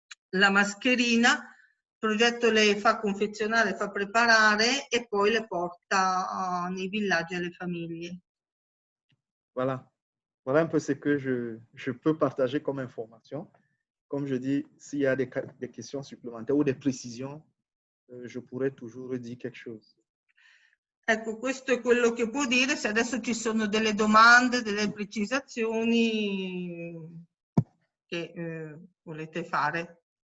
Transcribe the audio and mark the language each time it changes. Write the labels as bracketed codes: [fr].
[it] la mascherina, il progetto le fa confezionare, fa preparare e poi le porta nei villaggi alle famiglie. [fr] Voilà. Voilà un peu ce que je peux partager comme information. Comme je dis, s'il y a des questions supplémentaires ou des précisions, je pourrais toujours dire quelque chose. [it] Ecco, questo è quello che può dire. Se adesso ci sono delle domande, delle precisazioni che volete fare.